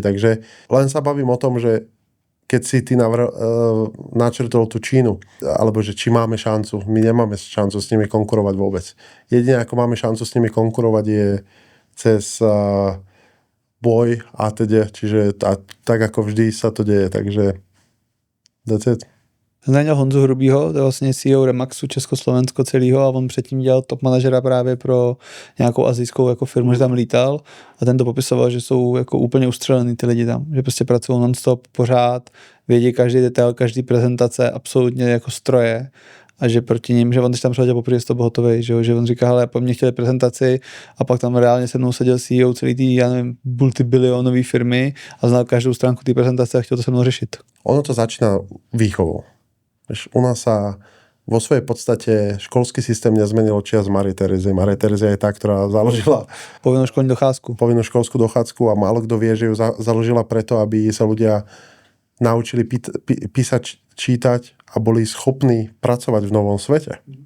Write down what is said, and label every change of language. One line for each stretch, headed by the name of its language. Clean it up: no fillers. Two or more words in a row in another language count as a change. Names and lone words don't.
Slovak: Takže len sa bavím o tom, že keď si ty načrtol tú Čínu, alebo že či máme šancu, my nemáme šancu s nimi konkurovať vôbec. Jedine ako máme šancu s nimi konkurovať je cez boj a teda, čiže tak ako vždy sa to deje, takže
English: that's it.
Czech: Jsem dělal Honzu Hrubýho, to je vlastně CEO Remaxu Československo celého a on předtím dělal top manažera právě pro nějakou asijskou jako firmu, že tam lítal a ten to popisoval, že jsou jako úplně ustřelený ty lidi tam, že prostě pracují non-stop pořád, vědí každý detail, každý prezentace, absolutně jako stroje a že proti ním, že on když tam přišel poprvé z toho hotovej, že on říká, hele, po mně chtěli prezentaci a pak tam reálně se mnou seděl CEO celý tý, já nevím, multibilionový firmy a znal každou stránku té prezentace a chtěl to se mnou řešit.
Slovak: Ono to začína výchovou. U nás sa vo svojej podstate školský systém nezmenil čias Marie Terezy. Marie Tereza je tá, ktorá založila
Czech: povinnú školní docházku.
Slovak: Povinnú školskú dochádzku a málo kto vie, že ju založila preto, aby sa ľudia naučili písať, čítať a boli schopní pracovať v novom svete.